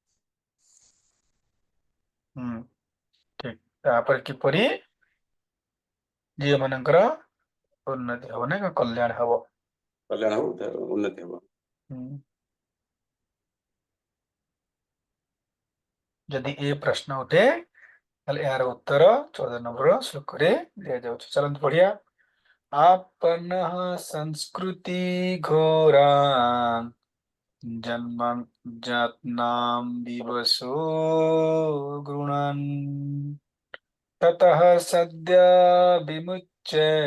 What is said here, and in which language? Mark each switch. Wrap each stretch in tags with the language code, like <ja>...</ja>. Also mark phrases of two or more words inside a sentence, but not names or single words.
<or>ଠିକ ତାପରେ କିପରି ଝିଅ ମାନଙ୍କର ଉନ୍ନତି ହବ ନା କଲ୍ୟାଣ ହବ କଲ୍ୟାଣ ହବ ଉନ୍ନତି ହବ ଯଦି ଏ ପ୍ରଶ୍ନ ଉଠେ ତାହେଲେ ଏହାର ଉତ୍ତର 14 ନମ୍ବର ଶ୍ଲୋକରେ ଦିଆଯାଉଛି ଚାଲନ୍ତୁ ପଢିବା</or> <sa>आपन्नः संस्कृति घोरा जन्म जातनां दिवसो गृणन् ततः सद्य विमुच्य</sa>